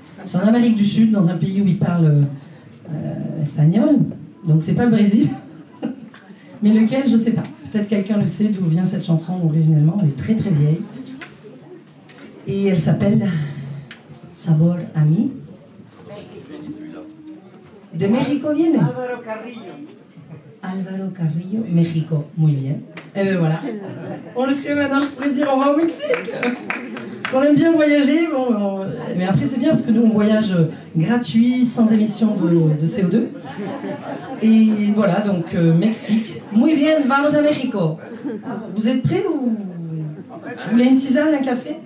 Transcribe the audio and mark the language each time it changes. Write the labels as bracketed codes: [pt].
[fr] C'est en Amérique du Sud, dans un pays où ils parlent espagnol. Donc c'est pas le Brésil. Mais lequel, je ne sais pas. Peut-être quelqu'un le sait d'où vient cette chanson originellement. Elle est très très vieille. Et elle s'appelle Sabor a mí. [es] De México viene. Álvaro Carrillo, México. Muy bien. [fr] Et ben voilà. On le sait maintenant, je pourrais dire on va au Mexique. Parce qu'on aime bien voyager, mais après c'est bien parce que nous on voyage gratuit, sans émission de CO2. Et voilà, donc Mexique. [es] Muy bien, vamos a México. [fr] Vous êtes prêts ou vous voulez une tisane, un café?